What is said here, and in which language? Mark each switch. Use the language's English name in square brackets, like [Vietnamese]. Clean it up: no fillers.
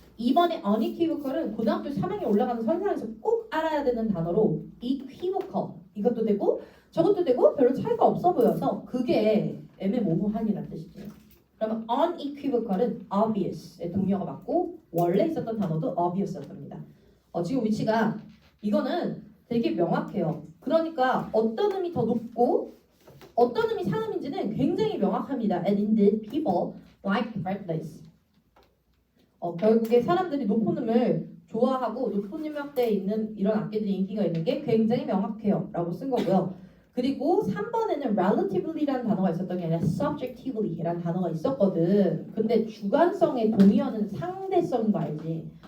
[Korean] 2번에 unequivocal은 고등학교 3학년 올라가는 선상에서 꼭 알아야 되는 단어로 equivocal 이것도 되고 저것도 되고 별로 차이가 없어 보여서 그게 애매모호한이라는 뜻이죠. 그러면 unequivocal은 obvious의 동요가 맞고 원래 있었던 단어도 obvious였답니다. 지금 위치가 이거는 되게 명확해요. 그러니까 어떤 음이 더 높고 어떤 음이 상음인지는 굉장히 명확합니다. [English] And indeed, people like brightness. [Korean] 결국에 사람들이 높은 음을 좋아하고 높은 음역대에 있는 이런 악기들이 인기가 있는 게 굉장히 명확해요. 라고 쓴 거고요. 그리고 3번에는 relativelly라는 단어가 있었던 게 아니라 subjectively라는 단어가 있었거든. 근데 주관성의 동의어는 상대성인 거 알지?